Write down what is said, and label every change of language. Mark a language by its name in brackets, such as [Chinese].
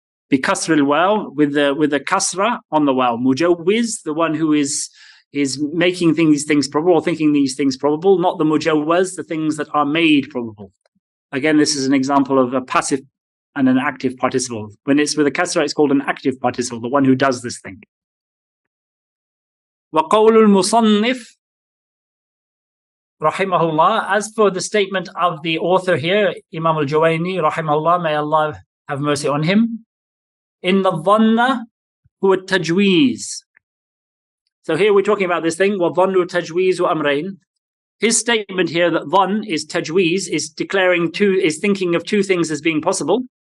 [Arabic] Bikasr al-waw, [English] with the kasra on the waw. Mujawwiz, the one who is making these things probable, or thinking these things probable, not the mujawwaz, the things that are made probable. Again, this is an example of a passive and an active participle. When it's with a kasra, it's called an active participle, the one who does this thing. [Arabic] وَقَوْلُ الْمُصَنِّفِ rahimahullah. [English] As for the statement of the author here, Imam al-Juwayni, rahimahullah, may Allah have mercy on him, in the [Arabic] dhanna huwa tajweez. [English] So here we're talking about this thing, [Arabic] وَظَنُّ تَجْوِيزُ أَمْرَيْن. [English] His statement here that dhann is tajweez, is thinking of two things as being possible.